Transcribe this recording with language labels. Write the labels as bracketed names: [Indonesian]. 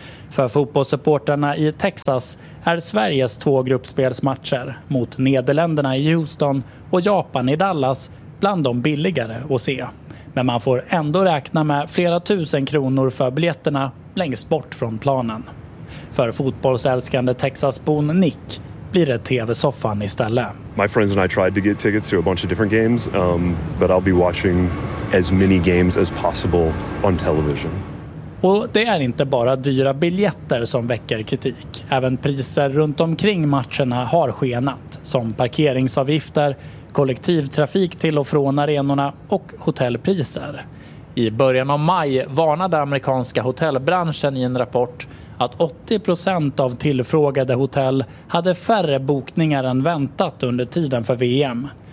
[Swedish] För fotbollssupporterna i Texas är Sveriges två gruppspelsmatcher mot Nederländerna i Houston och Japan i Dallas bland de billigare att se. Men man får ändå räkna med flera tusen kronor för biljetterna längst bort från planen. För fotbollsälskande Texasbon Nick blir det TV-soffan istället. [English] My friends and I tried to get tickets to a bunch of different games, but I'll be watching as many games as possible on television. [Swedish] Och det är inte bara dyra biljetter som väcker kritik. Även priser runt omkring matcherna har skenat, som parkeringsavgifter, kollektivtrafik till och från arenorna och hotellpriser. I början av maj varnade amerikanska hotellbranschen i en rapport att 80% av tillfrågade hotell hade färre bokningar än väntat under tiden för VM.